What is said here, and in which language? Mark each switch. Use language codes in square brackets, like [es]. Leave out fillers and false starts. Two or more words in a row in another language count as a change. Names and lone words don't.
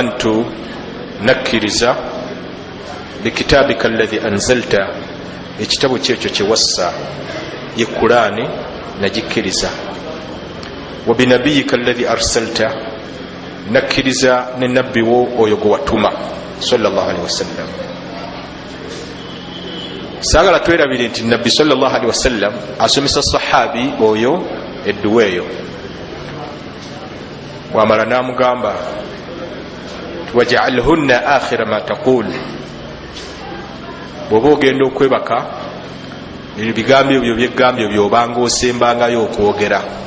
[lg] Amantu nakkiriza [ar] bikitabika alladhi anzalta [lg] ekitabu kyekyo kyewassa ye Qur'ani nagikkiriza [ar] wa binabiyika alladhi arsalta [lg] nakkiriza ne nabbi wo oyo gwe watuma [ar] sallallahu alaihi wasallam. [lg] Saagala twerabire nti nabbi [ar] sallallahu alaihi wasallam [lg] asomesa sahabi oyo edduwa eyo, wamala namugamba [ar] waj'alhunna akhira ma taqul, [lg] bw'oba ogenda okwebaka ebigambo ebyo byegambyo byobanga osembangayo okwogera.